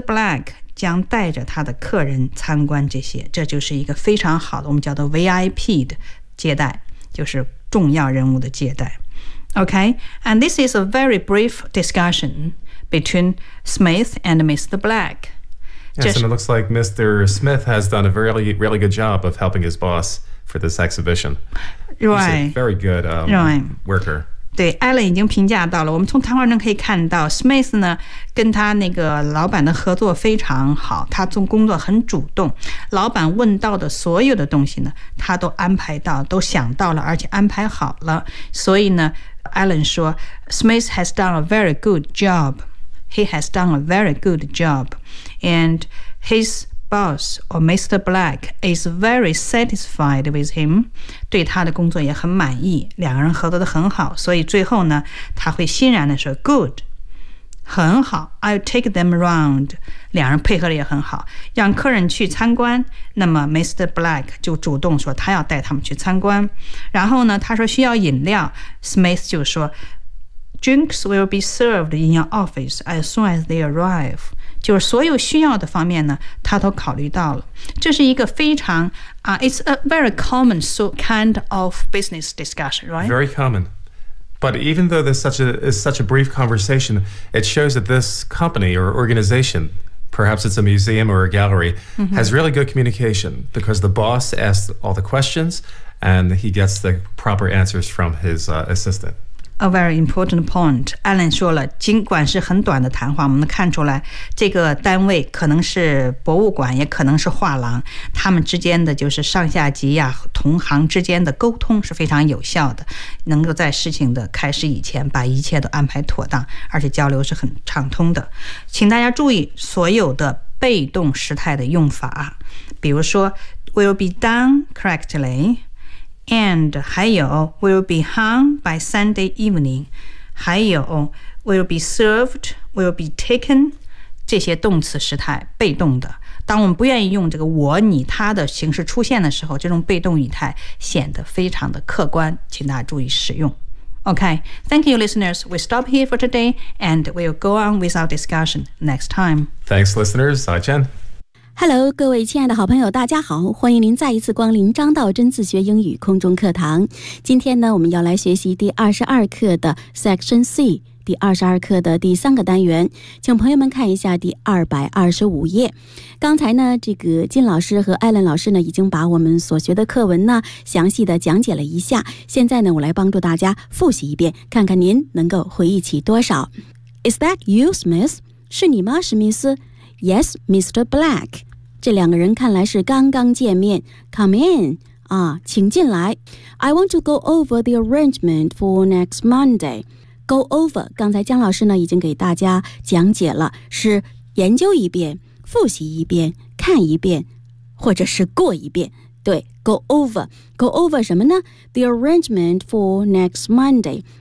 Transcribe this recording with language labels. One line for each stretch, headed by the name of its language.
Chinese: Black 将带着他的客人参观这些，这就是一个非常好的，我们叫做 VIP 的接待，就是重要人物的接待。
English: Okay, and this is a very brief discussion between Smith and Mr. Black. Yes, and it looks like Mr. Smith has done a really, really good job of helping his boss for this exhibition. Right, he's a very good worker.
Chinese: 对 ，Alan 已经评价到了。我们从谈话中可以看到 ，Smith 呢跟他那个老板的合作非常好，他做工作很主动。老板问到的所有的东西呢，他都安排到，都想到了，而且安排好了。所以呢
English: ，Alan 说 ，Smith has done a very good job. He has done a very good job, and his. Boss or Mr. Black is very satisfied with him.
Chinese: 对他的工作也很满意，两个人合作得很好，所以最后呢，他会欣然地说 "Good, 很好
English: I'll take them around."
Chinese: 两人配合得也很好，让客人去参观。那么 Mr. Black 就主动说他要带他们去参观。然后呢，他说需要饮料 ，Smith 就说
English: "Drinks will be served in your office as soon as they arrive."
Chinese: 就是所有需要的方面呢，他都考虑到了。这是一个非常啊、
English: it's a very common sort kind of business discussion, right? Very common. But even though this is such a brief conversation, it shows that this company or organization, perhaps it's a museum or a gallery, has really good communication because the boss asks all the questions and he gets the proper answers from his assistant. A very important point.
Chinese: Alan 说了，尽管是很短的谈话，我们能看出来，这个单位可能是博物馆，也可能是画廊，他们之间的就是上下级呀、同行之间的沟通是非常有效的，能够在事情的开始以前把一切都安排妥当，而且交流是很畅通的。请大家注意所有的被动时态的用法，比如说
English: will be done correctly. And
Chinese: 还有
English: will be hung by Sunday evening, 还有 will be served, will be taken,
Chinese: 这些动词时态被动的。当我们不愿意用这个我、你、他的形式出现的时候，这种被动语态显得非常的客观，请大家注意使用。
English: Okay, thank you, listeners. We stop here for today, and we'll go on with our discussion next time. Thanks, listeners. Hi, Jen.
Chinese: Hello, 各位亲爱的好朋友大家好，欢迎您再一次光临张道真自学英语空中课堂。今天呢，我们要来学习第22课的 Section C, 第22课的第三个单元。请朋友们看一下第225页。刚才呢，这个金老师和艾伦老师呢，已经把我们所学的课文呢，详细的讲解了一下。现在呢，我来帮助大家复习一遍，看看您能够回忆起多少。
English: Is that you, Smith?
Chinese: 是你吗，史密斯？
English: Yes, Mr. Black.
Chinese: 这两个人看来是刚刚见面。
English: Come in.
Chinese: 啊，请进来。
English: I want to go over the arrangement for next Monday. Go over.
Chinese: 刚才江老师呢已经给大家讲解了，是研究一遍、复习一遍、看一遍，或者是过一遍。
English: 对 ，go over. Go over
Chinese: 什么呢
English: ？The arrangement for next Monday.